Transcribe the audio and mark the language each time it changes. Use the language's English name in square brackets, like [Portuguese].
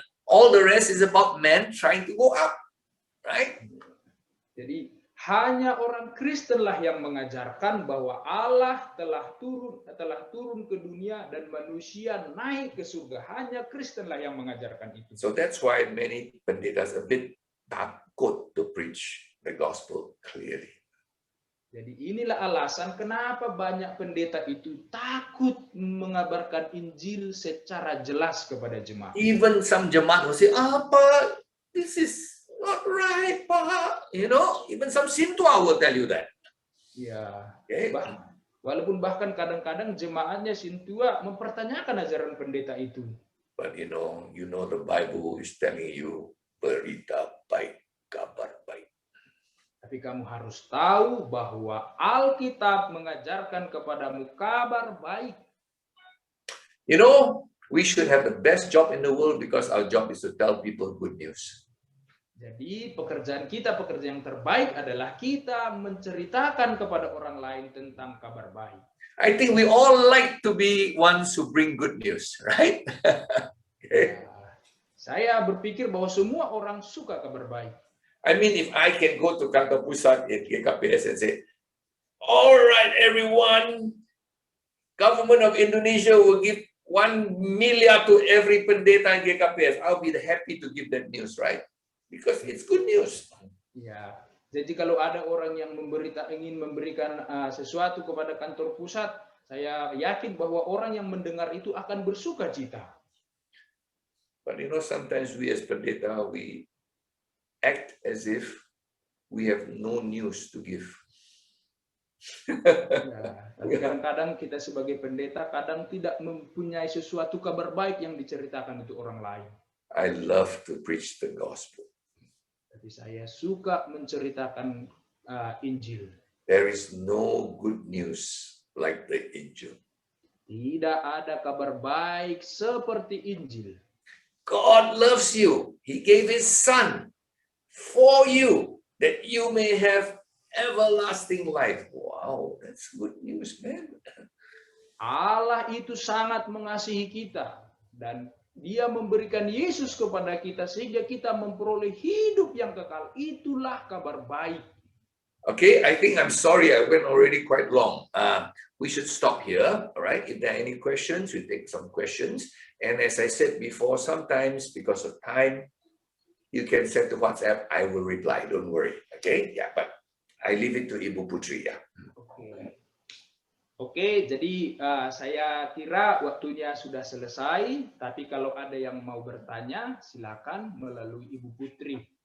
[English] All the rest is about man trying to go up. Right? [Indonesian] Jadi hanya orang Kristenlah yang mengajarkan bahwa Allah telah turun ke dunia dan manusia naik ke surga. Hanya Kristenlah yang mengajarkan itu. [English] So that's why many penditas a bit takut to preach the gospel clearly. [Indonesian] Jadi inilah alasan kenapa banyak pendeta itu takut mengabarkan Injil secara jelas kepada jemaat. [English] Even some jemaat will say, Pak, this is not right, Pak. You know, even some sintua will tell you that. [Indonesian] Ya, [English] Okay? [Indonesian] walaupun bahkan kadang-kadang jemaatnya sintua mempertanyakan ajaran pendeta itu. [English] But you know the Bible is telling you [Indonesian] berita baik, kabar baik. Tapi kamu harus tahu bahwa Alkitab mengajarkan kepadamu kabar baik. [English] You know, we should have the best job in the world because our job is to tell people good news. [Indonesian] Jadi pekerjaan yang terbaik adalah kita menceritakan kepada orang lain tentang kabar baik. [English] I think we all like to be ones who bring good news, right? Okay. [Indonesian] Saya berpikir bahwa semua orang suka kabar baik. [English] I mean, if I can go to [Indonesian] kantor pusat [English] at GKPS and say, all right, everyone, government of Indonesia will give 1 million to every pendeta in GKPS. I'll be happy to give that news, right? Because it's good news. [Indonesian] Ya, jadi kalau ada orang yang ingin memberikan sesuatu kepada kantor pusat, saya yakin bahwa orang yang mendengar itu akan bersuka cita. [English] But you know, sometimes we as pendeta, we act as if we have no news to give. [Indonesian] Ya, tapi kadang-kadang kita sebagai pendeta kadang tidak mempunyai sesuatu kabar baik yang diceritakan untuk orang lain. [English] I love to preach the gospel. [Indonesian] Tapi saya suka menceritakan Injil. [English] There is no good news like the Injil. [Indonesian] Tidak ada kabar baik seperti Injil. [English] God loves you. He gave his son for you that you may have everlasting life. Wow, that's good news, man. [Indonesian] Allah itu sangat mengasihi kita dan Dia memberikan Yesus kepada kita sehingga kita memperoleh hidup yang kekal. Itulah kabar baik. [English] Okay, I think I'm sorry, I went already quite long. We should stop here, all right? If there are any questions, we take some questions. And as I said before, sometimes because of time, you can send to WhatsApp, I will reply, don't worry, okay? Yeah, but I leave it to Ibu Putri, ya. [Indonesian] Oke, jadi saya kira waktunya sudah selesai, tapi kalau ada yang mau bertanya, silakan melalui Ibu Putri.